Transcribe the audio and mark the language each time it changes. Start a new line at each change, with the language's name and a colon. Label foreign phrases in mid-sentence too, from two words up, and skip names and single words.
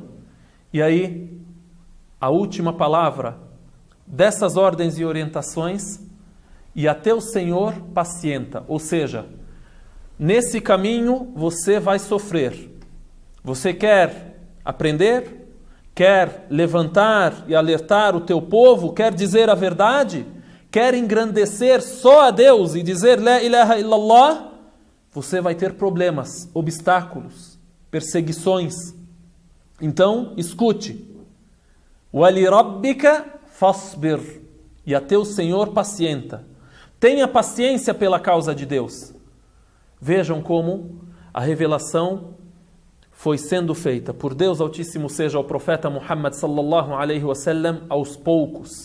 Portuguese: E aí a última palavra dessas ordens e orientações: e a teu Senhor pacienta. Ou seja, nesse caminho você vai sofrer. Você quer aprender? Quer levantar e alertar o teu povo? Quer dizer a verdade? Quer engrandecer só a Deus e dizer
Arabic: لا إله إلا الله?
Portuguese: Você vai ter problemas, obstáculos, perseguições. Então, escute.
Arabic: وَلِرَبِّكَ فَاصْبِرْ.
Portuguese: E a teu Senhor pacienta. Tenha paciência pela causa de Deus. Vejam como a revelação foi sendo feita por Deus Altíssimo seja ao profeta Muhammad
Arabic: صلى الله عليه وسلم
Portuguese: aos poucos.